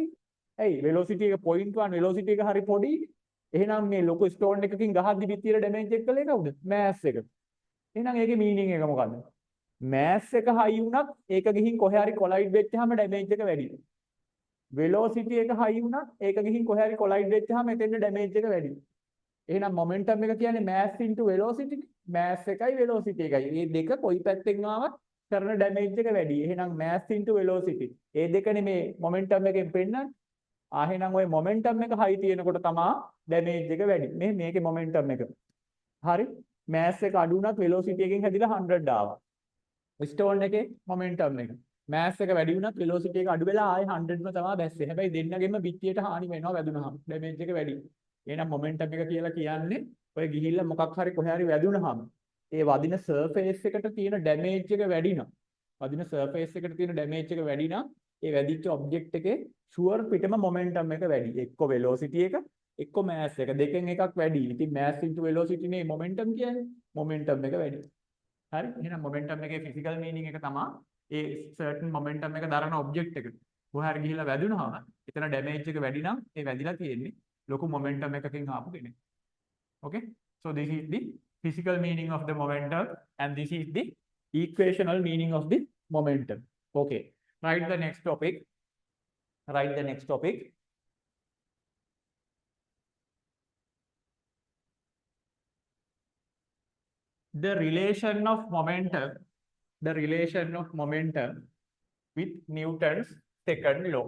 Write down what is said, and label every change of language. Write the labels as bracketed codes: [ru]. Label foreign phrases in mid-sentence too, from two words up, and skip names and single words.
[si] ඇයි velocity එක 0.1 velocity එක හරි පොඩි. එහෙනම් මේ ලොකු stone එකකින් ගහද්දි බිත්තියට damage එක කළේ කවුද? mass එක. එහෙනම් ඒකේ meaning එක මොකද්ද? mass එක high වුණත් ඒක ගිහින් කොහේ හරි collide වෙච්චාම damage එක වැඩි. velocity එක high වුණත් ඒක ගිහින් කොහේ හරි collide වෙච්චාම එතෙන්ද damage එක වැඩි. එහෙනම් momentum එක කියන්නේ [en] mass into velocity. [si] mass එකයි velocity එකයි. මේ දෙක කොයි පැත්තෙන් ආවත් කරන damage එක වැඩි. එහෙනම් [en] mass into velocity. [si] මේ දෙකනේ මේ momentum එකෙන් පෙන්නන්නේ. එහෙනම් ওই momentum එක high තියෙනකොට තමයි damage එක වැඩි. මේකේ momentum එක. හරි? mass එක අඩු වුණත් velocity එකෙන් හැදිලා 100 ආවා. stone එකේ momentum එක. mass එක වැඩි වුණත් velocity එක අඩු වෙලා ආයේ 100ම තමයි බැස්සේ. හැබැයි දෙන්නගෙම බිත්තියට හානි වෙනවා වැදුනහම. damage එක වැඩි. එහෙනම් momentum එක කියලා කියන්නේ ඔය ගිහිල්ලා මොකක් හරි කොහේ හරි වැදුනහම ඒ වදින surface එකට තියෙන damage එක වැඩි නම් වදින surface එකට තියෙන damage එක වැඩි නම් ඒ වැදිච්ච object එකේ sure පිටම momentum එක වැඩි. එක්ක velocity එක එක්ක mass එක දෙකෙන් එකක් වැඩි. ඉතින් [en] mass into velocity [si] නේ momentum කියන්නේ. momentum එක වැඩි. හරි? එහෙනම් momentum එකේ [en] physical meaning [si] එක තමයි ඒ [en] certain momentum [si] එක දරන object එක. කොහේ හරි ගිහිල්ලා වැදුනහම එතන damage එක වැඩි නම් ඒ වැදිලා තියෙන්නේ ලොකු momentum එකකින් ආපු කෙනෙක්. [en] Okay? So this is the physical meaning of the momentum and this is the equational meaning of the momentum. Okay. Write the next topic. Write the next topic. The relation of momentum with Newton's second law.